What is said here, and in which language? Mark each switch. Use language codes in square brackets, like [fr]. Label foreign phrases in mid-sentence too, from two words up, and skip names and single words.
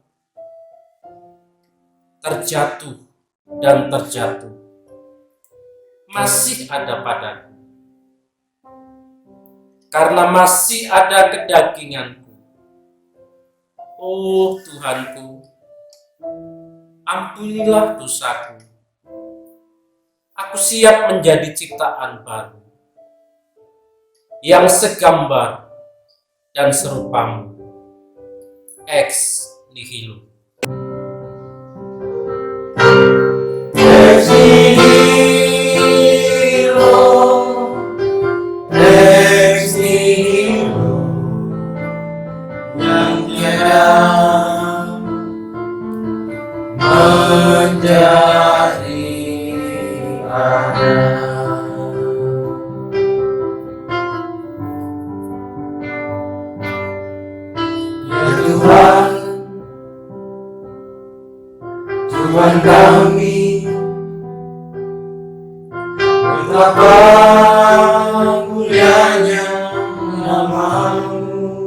[id] Terjatuh dan terjatuh masih ada padaku, karena masih ada kedaginganku. Oh Tuhanku, ampunilah dosaku. Aku siap menjadi ciptaan baru. yang segambar dan serupamu. [la] Ex nihilo. Ex nihilo, ex nihilo, [id] yang tiada menjadi ada. Ya Tuhan, Tuhan kami, betapa mulianya nama-Mu.